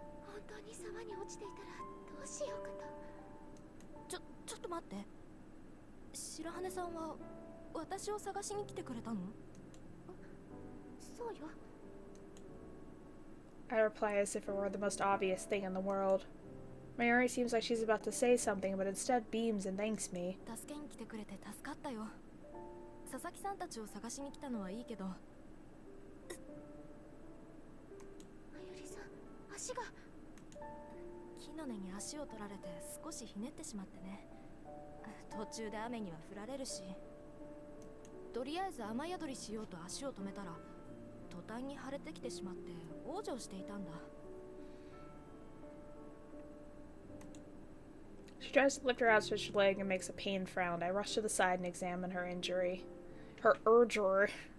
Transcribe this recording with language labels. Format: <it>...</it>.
<ja>本当に沢に落ちていたらどうしようかと。ちょっと待って。白羽さんは私を探しに来てくれたの? そうよ。</ja> <en>I reply as if it were the most obvious thing in the world. Mayuri seems like she's about to say something, but instead beams and thanks me.</en> <ja>助けに来てくれて助かったよ。佐々木さんたちを探しに来たのはいいけど。 Mayuriさん、足が。木の根に足を取られて少しひねってしまってね。途中で雨には降られるし。とりあえず雨宿りしようと足を止めたら、途端に腫れてきてしまって往生していたんだ。</ja> <en>She tries to lift her outstretched leg and makes a pained frown. I rush to the side and examine her injury. Her injury.</en>